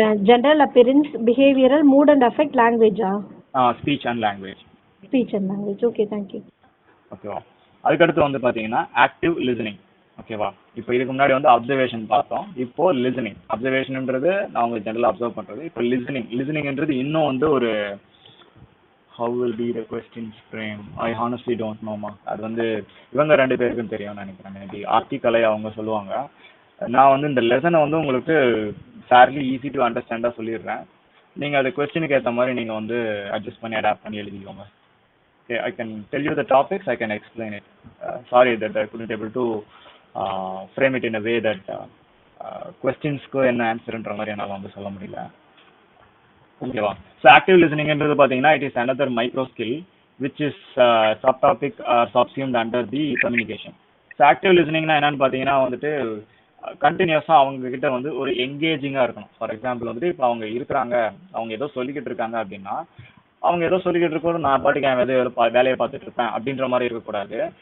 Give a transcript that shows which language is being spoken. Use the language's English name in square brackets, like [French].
[English] General appearance, behavioural, mood and affect, லாங்குவேஜா? Speech and language. Speech and language. Okay, thank you. [Tamil] ஓகேவா. அதுக்கடுத்து வந்து பாத்தீங்கன்னா active listening. ஓகேவா. இப்போ இதுக்கு முன்னாடி வந்து அப்சர்வேஷன் பார்த்தோம், இப்போ லிசனிங். அப்சர்வேஷன்ன்றது நான் உங்களுக்கு ஜெனரலா அப்சர்வ் பண்றது. இப்போ லிசனிங்ன்றது இன்னும் வந்து ஒரு [English] how will be the questions frame, I honestly don't know ma. [Tamil] அது வந்து இவங்க 2 பேருக்கும் தெரியும்னு நினைக்கிறேன். மேபி ஆர்டிகலை அவங்க சொல்லுவாங்க. நான் வந்து இந்த லெசனை வந்து உங்களுக்கு [English] fairly easy to அண்டர்ஸ்டாண்டா [Tamil] சொல்லிடுறேன். நீங்க அது கொஸ்டினுக்கு ஏற்ற மாதிரி நீங்க வந்து அட்ஜஸ்ட் பண்ணி அடாப்ட் பண்ணி எழுதிக்கோங்க. [English] Okay, I can tell you the topics, I can explain it. Sorry that I couldn't able to frame it in a way that questions-க்கு [Tamil] என்ன ஆன்சர்ன்ற மாதிரி என்னால் வந்து சொல்ல முடியல. ஓகேவா. [English] so [Tamil] ஆக்டிவ் லிசனிங்ன்றது பார்த்தீங்கன்னா [English] It is another micro skill which is subtopic subsumed under the communication. [Tamil] So active லிசனிங்னா என்னன்னு பார்த்தீங்கன்னா வந்துட்டு கண்டினியூஸாக அவங்க கிட்ட வந்து ஒரு எங்கேஜிங்காக இருக்கணும். ஃபார் எக்ஸாம்பிள் வந்துட்டு இப்போ அவங்க இருக்கிறாங்க, அவங்க ஏதோ சொல்லிக்கிட்டு இருக்காங்க அப்படின்னா, அவங்க ஏதோ சொல்லிக்கிட்டு இருக்கோம், நான் பாட்டுக்கு என் வேலையை பார்த்துட்டு இருப்பேன் அப்படின்ற மாதிரி இருக்கக்கூடாது.